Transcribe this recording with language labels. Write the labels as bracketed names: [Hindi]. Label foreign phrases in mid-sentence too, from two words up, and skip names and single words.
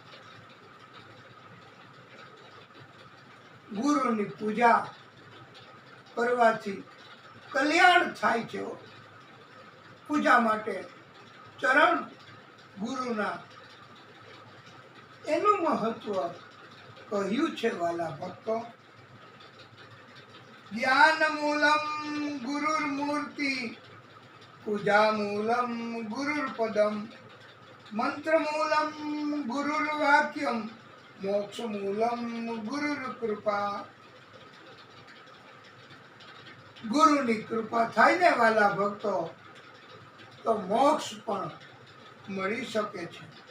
[Gujarati] ગુરુની પૂજા કરવાથી કલ્યાણ થાય છે। પૂજા માટે ચરણ ગુરુના એનું મહત્વ કહ્યું છે વાલા ભક્તો। [Sanskrit] ज्ञान मूलम गुरुर्मूर्ति, पूजा मूलम गुरुर्पदम, मंत्र मूलम गुरुर्वाक्यम, मोक्ष मूलम गुरुर्कृपा। [Gujarati] ગુરુની કૃપા થાય ને વાલા ભક્તો તો મોક્ષ પણ મળી શકે છે।